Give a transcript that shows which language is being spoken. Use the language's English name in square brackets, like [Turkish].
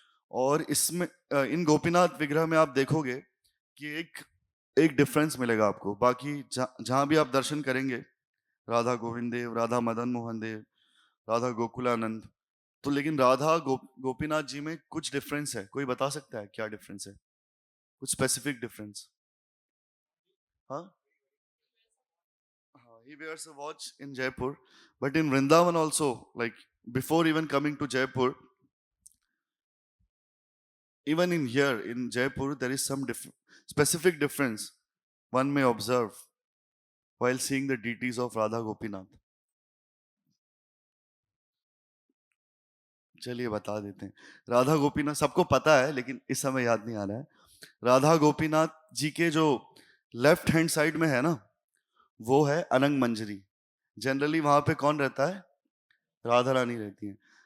[Hindi] और इसमें इन गोपीनाथ विग्रह में आप देखोगे कि एक एक डिफरेंस मिलेगा आपको, बाकी जहाँ भी आप दर्शन करेंगे, राधा गोविंद देव, राधा मदन मोहन देव, राधा गोकुलानंद, तो लेकिन राधा गोपीनाथ जी में कुछ डिफरेंस है। कोई बता सकता है क्या डिफरेंस है? कुछ स्पेसिफिक डिफरेंस? [English] हाँ, he wears a watch in Jaipur, but in Vrindavan also, like before even coming to Jaipur, even in here in Jaipur, there is some specific difference one may observe while seeing the deities of Radha Gopinath. [Hindi] चलिए बता देते हैं। राधा गोपीनाथ सबको पता है, लेकिन इस समय याद नहीं आ रहा है। राधा गोपीनाथ जी के जो लेफ्ट हैंड साइड में है ना, वो है अनंग मंजरी। जनरली वहां पे कौन रहता है? राधा रानी रहती है।